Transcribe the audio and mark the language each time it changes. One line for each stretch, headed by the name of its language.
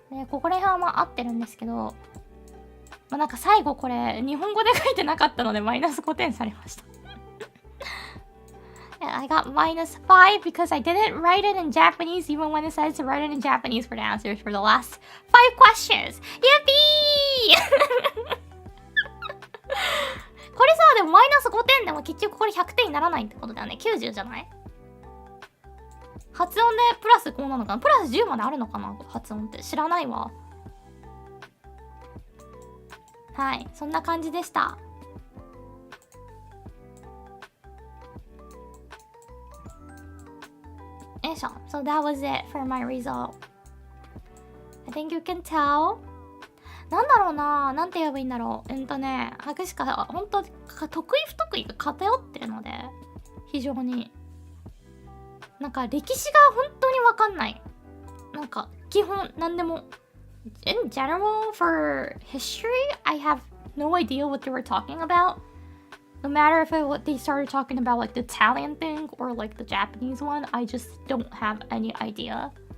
Japanese: ここら辺はまあ合ってるんですけど、まあ、なんか最後これ日本語で書いてなかったのでマイナス5点されました。
English: I got -5 because I didn't write it in Japanese even when it says to write it in Japanese for the answers for the last 5 questions. Yippee!
Japanese: これさ、でもマイナス5点でも結局これ100点にならないってことだよね。90じゃない？発音でプラスこうなのかな？プラス10まであるのかな？発音って知らないわ。はい、そんな感じでした。よいしょ。
English: So that was it for my result. I think you can tell.
Japanese: なんだろうな、なんて言えばいいんだろう。博士課本当得意不得意が偏ってるので、非常になんか歴史が本当にわかんない。なんか基本なんでも
English: in general for history, I have no idea what they were talking about. No matter if they started talking about like the Italian thing or like the Japanese one, I just don't have any idea.